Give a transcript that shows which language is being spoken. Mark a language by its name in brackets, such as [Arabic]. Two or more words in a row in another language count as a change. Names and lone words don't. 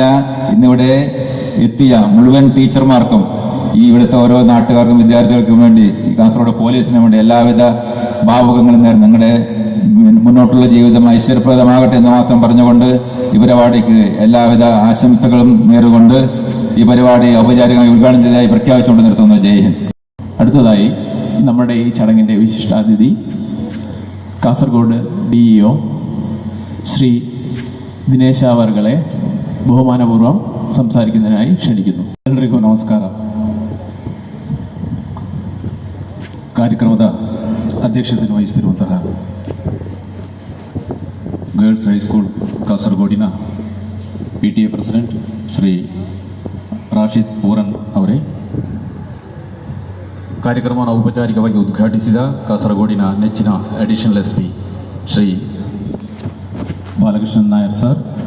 [Malayalam] ഇന്നിവിടെ എത്തിയ മുഴുവൻ ടീച്ചർമാർക്കും, ഈ ഇവിടുത്തെ ഓരോ നാട്ടുകാർക്കും വിദ്യാർത്ഥികൾക്കും വേണ്ടി, ഈ കാസർഗോഡ് പോലീസിന് വേണ്ടി എല്ലാവിധ ഭാവുകങ്ങളും നേർന്ന് നിങ്ങളുടെ മുന്നോട്ടുള്ള ജീവിതം ഐശ്വര്യപ്രദമാകട്ടെ എന്ന് മാത്രം പറഞ്ഞുകൊണ്ട് ഈ പരിപാടിക്ക് എല്ലാവിധ ആശംസകളും നേർന്നുകൊണ്ട് ഈ പരിപാടി ഔപചാരികമായി ഉദ്ഘാടനം ചെയ്തതായി പ്രഖ്യാപിച്ചുകൊണ്ട് നിർത്തുന്നു. ജയ് ഹിന്ദ്. അടുത്തതായി നമ്മുടെ ഈ ചടങ്ങിൻ്റെ വിശിഷ്ടാതിഥി കാസർഗോഡ് DEO ശ്രീ ദിനേശ് അവർകളെ ബഹുമാനപൂർവ്വം ಸಂಸಾರಿക്കുന്നതിനായി ಕ್ಷಣಿക്കുന്നു. [Kannada] ಎಲ್ಲರಿಗೂ ನಮಸ್ಕಾರ. ಕಾರ್ಯಕ್ರಮದ ಅಧ್ಯಕ್ಷತೆಯನ್ನು ವಹಿಸುತ್ತಿರುವಂತಹ ಗರ್ಲ್ಸ್ ಹೈಸ್ಕೂಲ್ ಕಾಸರಗೋಡಿನ PTA ಪ್ರೆಸಿಡೆಂಟ್ ಶ್ರೀ ರಾಶಿದ್ ಓರನ್ ಅವರೇ, ಕಾರ್ಯಕ್ರಮವನ್ನು ಔಪಚಾರಿಕವಾಗಿ ಉದ್ಘಾಟಿಸಿದ ಕಾಸರಗೋಡಿನ ನೆಚ್ಚಿನ [English] additional SP [Kannada] ಶ್ರೀ ಬಾಲಕೃಷ್ಣನ್ ನಾಯರ್ ಸರ್,